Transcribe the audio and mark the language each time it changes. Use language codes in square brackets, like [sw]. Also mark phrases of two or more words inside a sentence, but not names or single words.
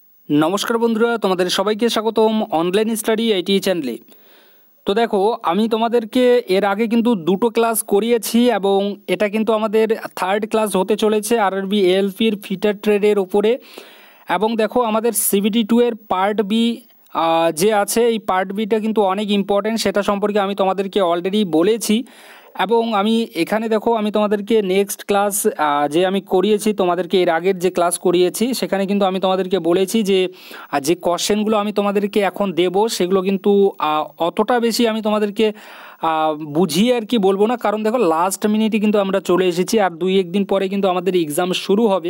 [bn] নমস্কার বন্ধুরা তুম্হারে সবাইকে স্বাগতম অনলাইন স্টাডি আইটি চ্যানেলে। তো দেখো আমি তোমাদেরকে এর আগে কিন্তু দুটো ক্লাস করিয়েছি এবং এটা কিন্তু আমাদের [en] third class [bn] হতে চলেছে আরআরবি এএলপির ফিটার ট্রেডের ওপরে। এবং দেখো আমাদের সিবিটি 2 এর পার্ট বি যে আছে এই पार्ट বিটা কিন্তু অনেক ইম্পর্টেন্ট, সেটা সম্পর্কে আমি তোমাদেরকে অলরেডি বলেছি। এবং আমি এখানে দেখো আমি তোমাদেরকে নেক্সট ক্লাস যে আমি করিয়েছি তোমাদেরকে এর আগের যে ক্লাস করিয়েছি সেখানে কিন্তু আমি তোমাদেরকে বলেছি যে যে কোশ্চেনগুলো আমি তোমাদেরকে এখন দেব সেগুলো কিন্তু অতটা বেশি আমি তোমাদেরকে বুঝিয়ে আর কি বলবো না, কারণ দেখো লাস্ট মিনিটে কিন্তু আমরা চলে এসেছি আর দুই একদিন পরে কিন্তু আমাদের এক্সাম শুরু হবে।